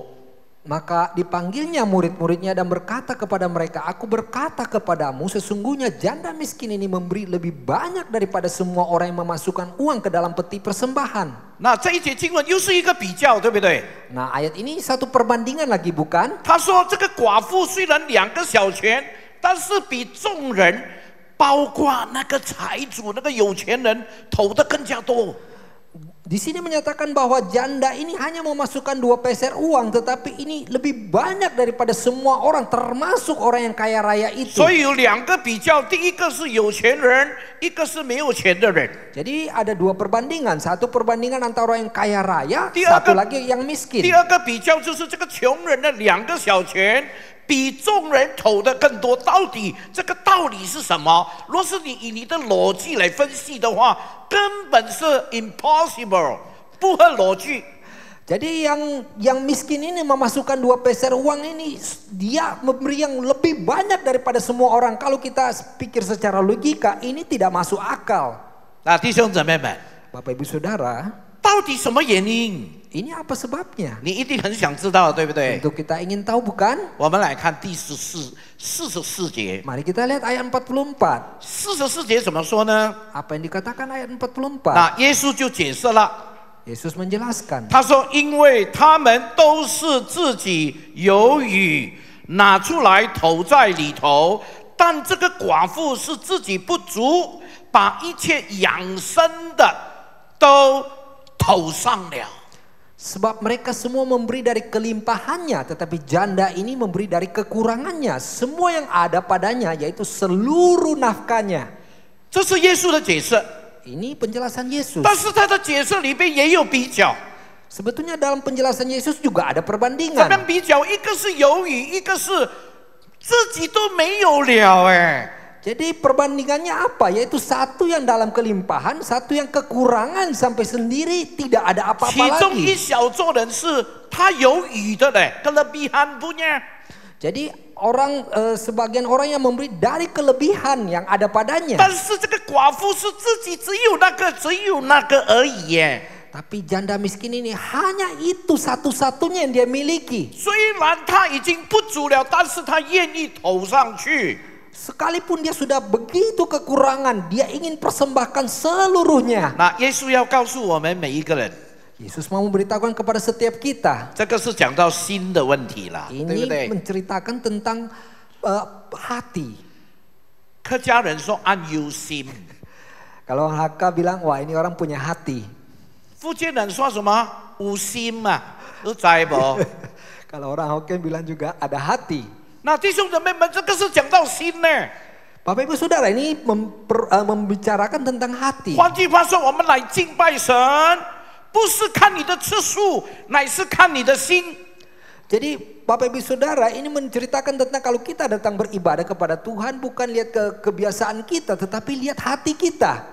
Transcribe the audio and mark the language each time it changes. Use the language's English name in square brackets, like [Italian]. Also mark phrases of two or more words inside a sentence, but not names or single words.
[Indonesian] Maka dipanggilnya murid-muridnya dan berkata kepada mereka, "Aku berkata kepadamu, sesungguhnya janda miskin ini memberi lebih banyak daripada semua orang yang memasukkan uang ke dalam peti persembahan." [Chinese] 那这一节经文又是一个比较，对不对？ [Indonesian] Nah, ayat ini satu perbandingan lagi bukan? [Chinese] 他说这个寡妇虽然2个小钱，但是比众人，包括那个财主、那个有钱人投的更加多。 [Indonesian] Di sini menyatakan bahwa janda ini hanya memasukkan 2 peser uang, tetapi ini lebih banyak daripada semua orang, termasuk orang yang kaya raya itu. [Chinese] 所以有2个比较，第一个是有钱人，一个是没有钱的人。 [Indonesian] Jadi ada 2 perbandingan, satu perbandingan antara orang yang kaya raya, Dia satu akan- lagi yang miskin. [Chinese] 第2个比较就是这个穷人的2个小钱。比众人投的更多，到底这个道理是什么？若是你以你的逻辑来分析的话，根本是 impossible， 不合逻辑。 [Indonesian] Jadi yang miskin ini memasukkan 2 peser uang ini, dia memberi yang lebih banyak daripada semua orang. Kalau kita pikir secara logika, ini tidak masuk akal. [Chinese] 那弟兄姊妹们， [Indonesian] Bapak Ibu Saudara, [Chinese] 到底什么原因？ [Indonesian] ini apa sebabnya? [Chinese] 你一定很想知道，对不对？ [Indonesian] Tentu kita ingin tahu bukan? [Chinese] 我们来看第44节。 [Indonesian] Mari kita lihat ayat 44. [Chinese] 44 节怎么说呢？ [Indonesian] Apa yang dikatakan ayat 44? [Chinese] 那耶稣就解释了， [Indonesian] Yesus menjelaskan. [Chinese] 他说：“因为他们都是自己有余，拿出来投在里头，但这个寡妇是自己不足，把一切养生的都投上了。” [Indonesian] Sebab mereka semua memberi dari kelimpahannya, tetapi janda ini memberi dari kekurangannya. Semua yang ada padanya, yaitu seluruh nafkahnya. [Chinese] 这是耶稣的解释， [Indonesian] Ini penjelasan Yesus. [Chinese] 但是他的解释里边也有比较。 [Indonesian] Sebetulnya dalam penjelasan Yesus juga ada [Chinese] 怎么 [Indonesian] perbandingan. [Chinese] 比较？一个是有余，一个是自己都没有了。哎， [Indonesian] Jadi perbandingannya apa? Yaitu satu yang dalam kelimpahan, satu yang kekurangan sampai sendiri tidak ada [Chinese] 其 [Indonesian] apa-apa [Chinese] 中一 [Indonesian] lagi. [Chinese] 小撮人是他有余的嘞 ， [Indonesian] kelebihan punya。 Jadi sebagian orang yang memberi dari kelebihan yang ada [Chinese] 但 [Indonesian] padanya. [Chinese] 是这个寡妇是自己只有那个而已耶。 [Indonesian] Tapi janda miskin ini hanya itu satu-satunya yang dia miliki. [Chinese] 虽然他已经不足了，但是他愿意投上去。 [Indonesian] Sekalipun dia sudah begitu kekurangan, dia ingin persembahkan seluruhnya. [Chinese] 那耶稣要告诉我们每一个人， [Indonesian] Yesus mau memberitahukan kepada setiap kita. [Chinese] 这个是讲到心的问题了，对不 [Indonesian] Ini [Chinese] 对？ [Indonesian] menceritakan tentang hati. [Chinese] 客家人说安有心， [Indonesian] Kalau Haka bilang, wah ini orang punya hati. [Chinese] 福建人说什么有心嘛，都知不？ [Indonesian] Kalau orang Hokkien bilang juga ada hati. [Chinese] 那弟兄姊妹们，这个是讲到心呢。 [Indonesian] Bapak Ibu Saudara, ini membicarakan tentang hati. [Chinese] 换句话说，我们来敬拜神，不是看你的次数，乃是看你的心。 [Indonesian] Jadi Bapak Ibu Saudara, ini menceritakan tentang kalau kita datang beribadah kepada Tuhan bukan lihat kebiasaan kita, tetapi lihat hati kita.